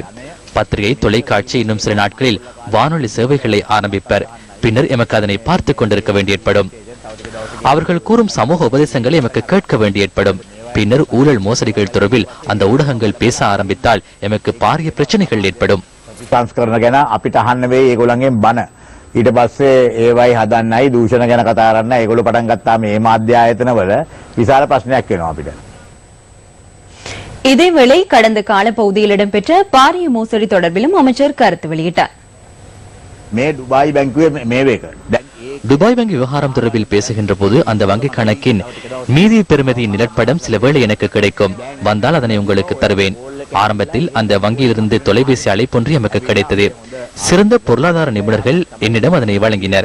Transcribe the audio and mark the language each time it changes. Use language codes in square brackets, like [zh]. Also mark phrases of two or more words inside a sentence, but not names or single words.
[ta] பத்திரிகை, தொலைக்காட்சி இன்னும் சில நாட்களில் வானொலி சேவைகளை ஆரம்பிப்பர். பின்னர் எமக்கு அதனை பார்த்து கொண்டிருக்க வேண்டி ஏற்படும். அவர்கள் கூறும் சமூக உபதேசங்களை எமக்கு கேட்க வேண்டி ஏற்படும். பின்னர் ஊழல் மோசடிகள் தொடர்பில் அந்த ஊடகங்கள் பேச ஆரம்பித்தால் எமக்கு பாரிய பிரச்சனைகள் ஏற்படும். [si] ඊට පස්සේ ඒවයි හදන්නයි දූෂණ ගැන කතා කරන්න ඒගොල්ලෝ පටන් ගත්තාම මේ මාධ්‍ය ආයතනවල විශාල ප්‍රශ්නයක් වෙනවා අපිට. [ta] இதேவேளை கடந்த காலப்பகுதியில் இடம்பெற்ற பாரிய மோசடி தொடர்பிலும் அமைச்சர் கருத்து வெளியிட்டார். [si] මේ ඩුබායි බැංකුවේ මේ වේක [ta] துபாய் வங்கி விவகாரம் தொடர்பில் பேசுகின்ற போது அந்த வங்கி கணக்கின் மீதி பெறுமதியின் நிலப்படம் சில வேளை எனக்கு கிடைக்கும். வந்தால் அதனை உங்களுக்கு தருவேன். ஆரம்பத்தில் அந்த வங்கியிலிருந்து தொலைபேசி அழைப்பொன்று எமக்கு கிடைத்தது. சிறந்த பொருளாதார நிபுணர்கள் என்னிடம் அதனை வழங்கினர்.